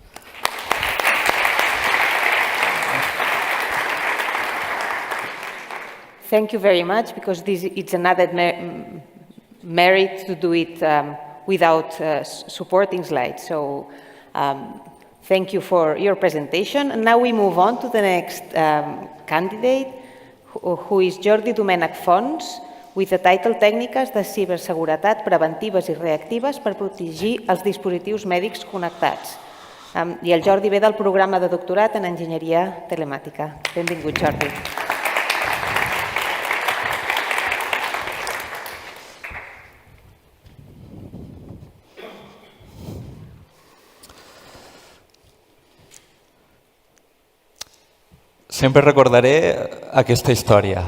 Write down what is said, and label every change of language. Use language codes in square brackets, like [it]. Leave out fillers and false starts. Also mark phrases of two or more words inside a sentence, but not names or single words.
[en] Thank you very much, because it's another merit to do it without supporting slides. So thank you for your presentation. And now we move on to the next candidate, who is Jordi Domènech Fons, with the title Tècniques de ciberseguretat preventives i reactives per protegir els dispositius mèdics connectats. [ca] I el Jordi ve del programa de doctorat en enginyeria telemàtica. Benvingut, Jordi. Sempre recordaré aquesta història.